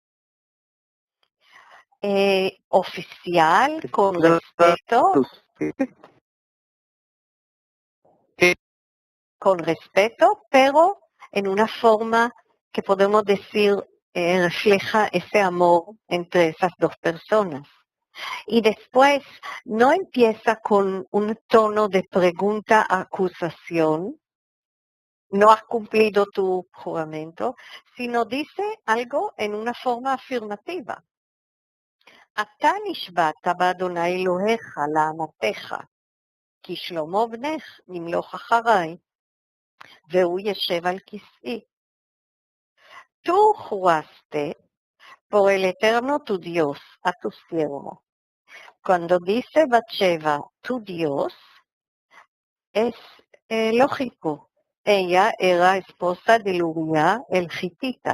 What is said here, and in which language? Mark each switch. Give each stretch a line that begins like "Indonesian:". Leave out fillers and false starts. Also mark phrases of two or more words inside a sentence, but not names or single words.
Spanish: Oficial, con respeto, pero en una forma que podemos decir refleja ese amor entre esas dos personas. Y después no empieza con un tono de pregunta-acusación, no has cumplido tu juramento, sino dice algo en una forma afirmativa.
Hebrew: אתה נשבעת באדוני אלוהיך לאמתך, כי שלמה בנך נמלוך אחריי, והוא ישב על כסאי.
Spanish: Tú juraste por el eterno tu Dios a tu siervo. Cuando dice Bathsheba, tu Dios, es lógico. Ella era esposa de Uría el Hitita.